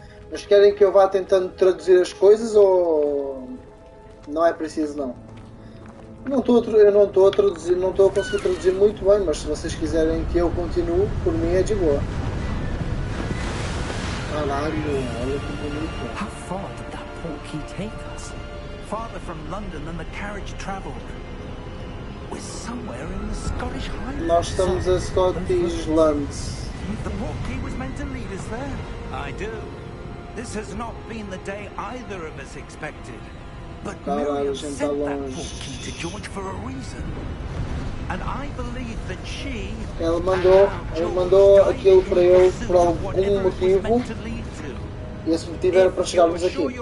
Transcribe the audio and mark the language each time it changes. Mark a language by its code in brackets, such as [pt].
[pt] Mas querem que eu vá tentando traduzir as coisas ou não é preciso não? Eu não estou a traduzir, não estou a conseguir traduzir muito bem, mas se vocês quiserem que eu continue, por mim é de boa. Caralho, olha que bonito. [en] How far did that port key take us? Farther from London than the carriage travelled. We're somewhere in the Scottish Highlands. [pt] Nós estamos a Scottish Lands. [en] The port key was meant to lead us there. I do. This has not been the day either of us expected. But Miriam sent that port key to George for a reason. And I believe that she... [pt] Ele mandou aquilo para ele por algum motivo. E esse motivo era para chegarmos aqui.